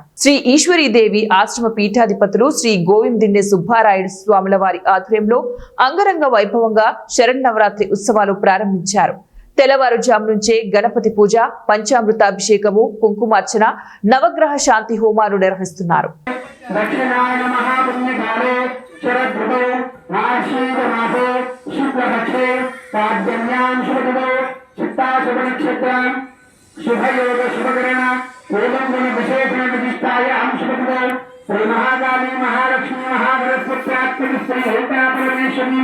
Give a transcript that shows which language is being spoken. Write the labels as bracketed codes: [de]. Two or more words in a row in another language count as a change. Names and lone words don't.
[te] శ్రీ ఈశ్వరీదేవి ఆశ్రమ పీఠాధిపతులు శ్రీ గోవిందిండే సుబ్బారాయుడు స్వాముల వారి ఆధ్వర్యంలో అంగరంగ వైభవంగా శరన్నవరాత్రి ఉత్సవాలు ప్రారంభించారు. తెల్లవారుజాము నుంచే గణపతి పూజ, పంచామృతాభిషేకము, కుంకుమార్చన, నవగ్రహ శాంతి హోమాలు నిర్వహిస్తున్నారు. [sa] शुभयोग शुभकरण विशेषण विशिष्टायां शुभदो श्री महाकाली महालक्ष्मी महाबृहस्पति परमेश्वरी